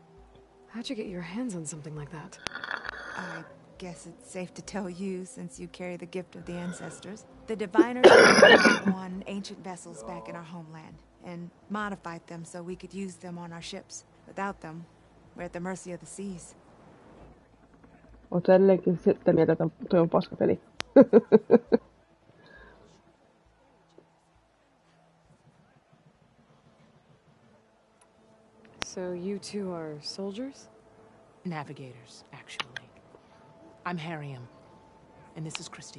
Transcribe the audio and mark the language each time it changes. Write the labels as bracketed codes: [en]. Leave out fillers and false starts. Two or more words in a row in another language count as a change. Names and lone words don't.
[en] How'd you get your hands on something like that? I guess it's safe to tell you, since you carry the gift of the ancestors. The diviners on ancient vessels back in our homeland, and modified them so we could use them on our ships. Without them, we're at the mercy of the seas. [fi] Oot edelleenkin sitä mieltä, että toi on paskapeli. [en] So you two are soldiers? Navigators, actually. I'm Harriam, and this is Christia.